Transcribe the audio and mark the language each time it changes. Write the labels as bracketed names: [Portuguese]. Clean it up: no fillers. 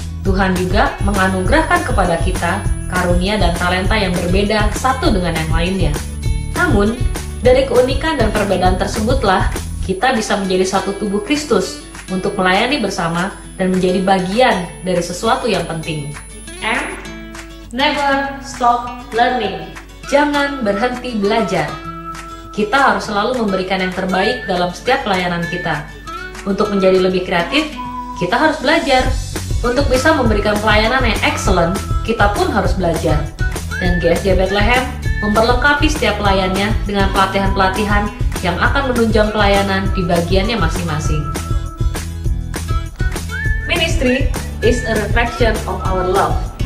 [Indonesian] Tuhan juga menganugerahkan kepada kita karunia dan talenta yang berbeda satu dengan yang lainnya. Namun, dari keunikan dan perbedaan tersebutlah kita bisa menjadi satu tubuh Kristus untuk melayani bersama dan menjadi bagian dari sesuatu yang penting. [English] And never stop learning. [Indonesian] Jangan berhenti belajar. Kita harus selalu memberikan yang terbaik dalam setiap pelayanan kita. Untuk menjadi lebih kreatif, kita harus belajar. Untuk bisa memberikan pelayanan yang excellent, kita pun harus belajar. Dan GSJ Bethlehem memperlengkapi setiap pelayannya dengan pelatihan-pelatihan yang akan menunjang pelayanan di bagiannya masing-masing. [English] Ministry is a reflection of our love.